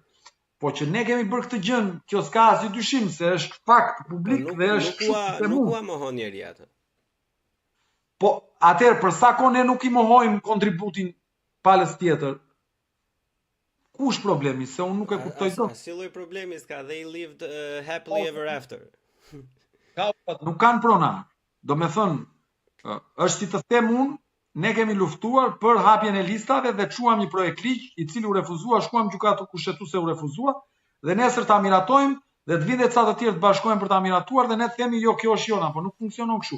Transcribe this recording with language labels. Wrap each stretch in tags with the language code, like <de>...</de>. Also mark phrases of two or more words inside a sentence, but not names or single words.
<sq>Po që ne kemi bërë këtë gjën, kjo s'ka asnjë dyshim se është fakt publik dhe është nuk u mohon njeri atë. Po atëherë për sa kohë ne nuk i mohojmë kontributin palës tjetër. Ku është problemi? Se unë nuk e kuptoj dot. Si lloj problemi s'ka,</sq> <en>they lived happily ever after.</en> <sq>Nuk kanë pronar. Domethënë, është si të them unë, ne kemi luftuar për hapjen e listave dhe çuam një projekt ligj i cili u refuzua, shkuam gjykatë kushtetuese u refuzua dhe nesër ta miratojmë dhe të vinë ca të tjerë të bashkohen për ta miratuar dhe ne themi jo kjo është jona, po nuk funksionon kështu.</sq>